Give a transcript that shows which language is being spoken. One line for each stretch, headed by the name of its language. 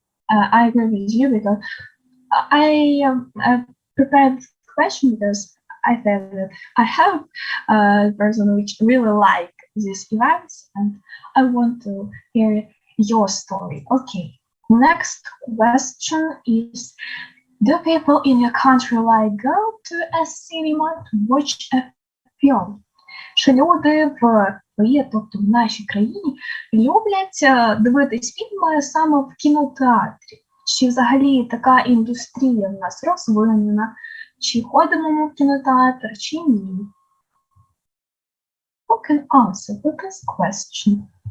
English: I agree with you, because I prepared this question because I said that I have a person which really like these events, and I want to hear your story. Okay. Next question is, do people in your country like go to a cinema to watch a film?
Ukrainian: Чи люди в твоїй, тобто в нашій країні, люблять дивитись фільми саме в кінотеатрі? Чи взагалі така індустрія в нас розвинена? Чи ходимо ми в кінотеатр, чи ні?
English: Who can answer this question?